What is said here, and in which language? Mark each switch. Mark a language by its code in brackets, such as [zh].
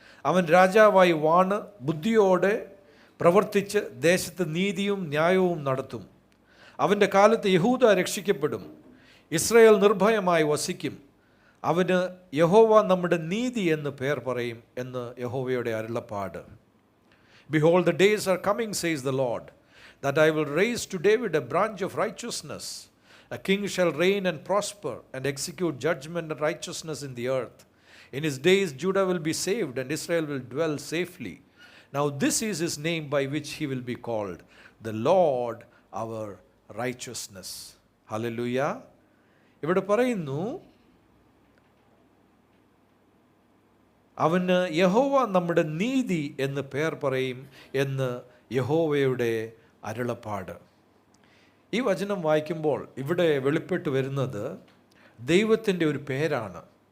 [ml] അവൻ രാജാവായി വാണ് ബുദ്ധിയോടെ പ്രവർത്തിച്ച് ദേശത്ത് നീതിയും ന്യായവും നടത്തും. അവൻ്റെ കാലത്ത് യഹൂദ രക്ഷിക്കപ്പെടും, ഇസ്രായേൽ നിർഭയമായി വസിക്കും. അവന് യഹോവ നമ്മുടെ നീതി എന്ന് പേർ പറയും എന്ന് യഹോവയുടെ അരുളപ്പാട്. [en] Behold, the days are coming, says the Lord, that I will raise to David a branch of righteousness. A king shall reign and prosper and execute judgment and righteousness in the earth. In his days Judah will be saved and Israel will dwell safely. Now this is his name by which he will be called, the Lord our righteousness. [ml] Hallelujah. ഇവിടെ പറയുന്നു, അവന് യഹോവ നമ്മുടെ നീതി എന്ന് പേർ പറയും എന്ന് യഹോവയുടെ അരുളപ്പാട്. ഈ വചനം വായിക്കുമ്പോൾ ഇവിടെ വെളിപ്പെട്ട് വരുന്നത് ദൈവത്തിൻ്റെ ഒരു പേരാണ്.